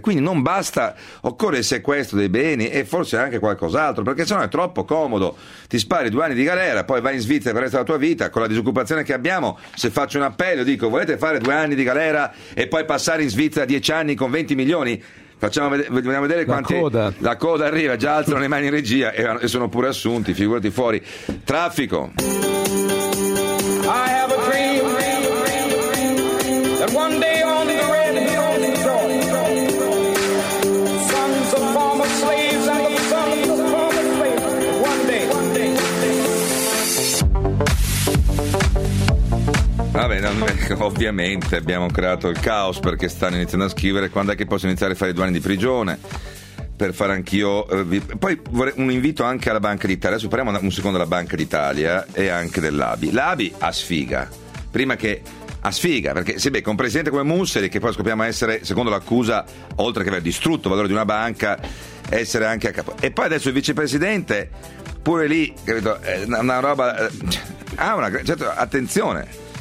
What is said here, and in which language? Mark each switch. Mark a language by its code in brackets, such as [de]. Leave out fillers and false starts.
[it] Quindi non basta, occorre il sequestro dei beni e forse anche qualcos'altro, perché sennò è troppo comodo, ti spari 2 anni di galera, poi vai in Svizzera per il resto della tua vita. Con la disoccupazione che abbiamo, se faccio un appello, dico: volete fare 2 anni di galera e poi passare in Svizzera 10 anni con 20 milioni? Vogliamo vedere quanti. La coda arriva, già alzano le mani in regia e sono pure assunti, figurati fuori. Traffico. [en] I have a dream that one day on the red hills of Georgia, sons of former slaves and the sons of former slaves, one day. [it] Ovviamente abbiamo creato il caos perché stanno iniziando a scrivere: quando è che posso iniziare a fare 2 anni di prigione per fare anch'io? Poi vorrei un invito anche alla Banca d'Italia. Adesso parliamo un secondo della Banca d'Italia e anche dell'ABI. L'ABI ha sfiga, prima che a sfiga, perché se becca un presidente come Musseri, che poi scopriamo essere, secondo l'accusa, oltre che aver distrutto il valore di una banca, essere anche a capo, e poi adesso il vicepresidente pure lì, capito, è una roba, certo, attenzione.